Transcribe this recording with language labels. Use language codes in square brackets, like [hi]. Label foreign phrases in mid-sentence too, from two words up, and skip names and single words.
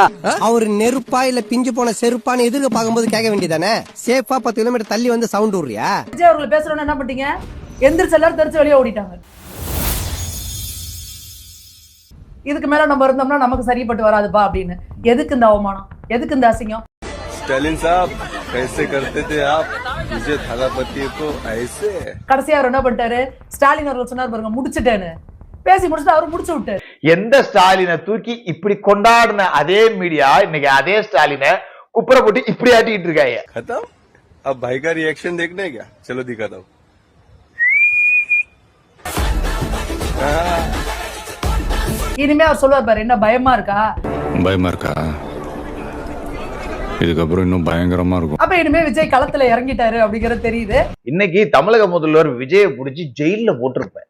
[ta] அவர் நெருப்பா இல்ல பிஞ்சு போன செருப்பான்னு எதிர்க்க பார்க்கும்போது கேட்க வேண்டியதானே. சேஃபா 10 கிலோமீட்டர் தள்ளி வந்து சவுண்ட் விடுறியா? விஜய் அவர்கள் பேசுறோன்னு என்ன பண்ணிட்டீங்க? எந்திரிச்சு எல்லாரும் தெரிச்சு வெளியே ஓடிட்டாங்க. இதுக்கு மேல நம்ம இருந்தோம்னா நமக்கு சரிப்பட்டு வராதுப்பா அப்படின்னு. எதுக்கு இந்த அவமானம், எதுக்கு இந்த அசிங்கம்? [hi] ஸ்டாலின் சாப் कैसे करते थे आप विजय थालापति को ऐसे. [ta] கடைசியா அவர் என்ன பண்ணிட்டாரு? ஸ்டாலின் அவர்கள் சொன்னார் பாருங்க, முடிச்சிட்டேன்னு. பேசி முடிச்சுட்டு அவர் முடிச்சு விட்டாரு. எந்த ஸ்டாலினை தூக்கி இப்படி கொண்டாடின அதே மீடியா இன்னைக்கு அதே ஸ்டாலினை குப்புற போட்டு இப்படி ஆட்டிக்கிட்டு இருக்காங்க. [hi] खत्म. अब भाई का रिएक्शन देखना है क्या? चलो दिखाता हूँ. [ta] இனிமே அவர் சொல்லுவார் பாரு, என்ன பயமா இருக்கா? பயமா இருக்கா? இதுக்கப்புறம் இன்னும் பயங்கரமா இருக்கும். அப்ப இனிமே விஜய் களத்துல இறங்கிட்டாரு அப்படிங்கறது தெரியுது. இன்னைக்கு தமிழக முதல்வர் விஜயை பிடிச்சி ஜெயில போட்டிருப்பேன்.